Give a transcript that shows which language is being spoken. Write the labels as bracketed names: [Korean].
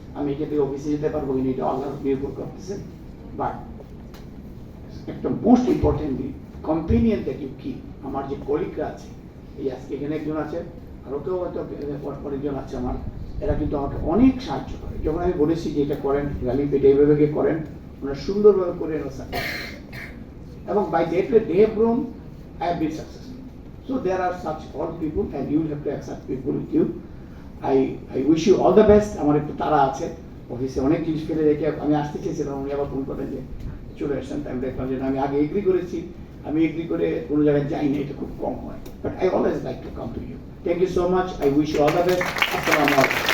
[Bangla] আমি এখান থেকে অফিসে যেতে পারবো কিনা এটা আল্লাহর নির্ভর করতেছে, বাট একটা মোস্ট ইম্পর্টেন্টলি কম্পেনিয়ান থেকে কি আমার যে কলিগরা আছে, এই আজকে এখানে একজন আছে, আরও কেউ হয়তো অনেকজন আছে আমার, এরা কিন্তু আমাকে অনেক সাহায্য করে। যখন আমি বলেছি যে এটা করেন, র্যালি পেটে এইভাবে করেন, ওনারা সুন্দরভাবে করে এবং [English] By that way they have grown, I have been successful. So there are such all people and you will have to accept people with you. I wish you all the best. [Bangla] আমার একটু তারা আছে, অফিসে অনেক জিনিস ফেলে রেখে আমি আসতে চেয়েছিলাম, উনি আবার ফোন করেন যে চলে আসেন। আমি দেখলাম যে আমি আগে এগ্রি করেছি, আমি এগ্রি করে কোনো জায়গায় যাই না, এটা খুব কম হয়, [English] But I always like to come to you. Thank you so much, I wish you all the best. [Bangla] আসসালামু আলাইকুম।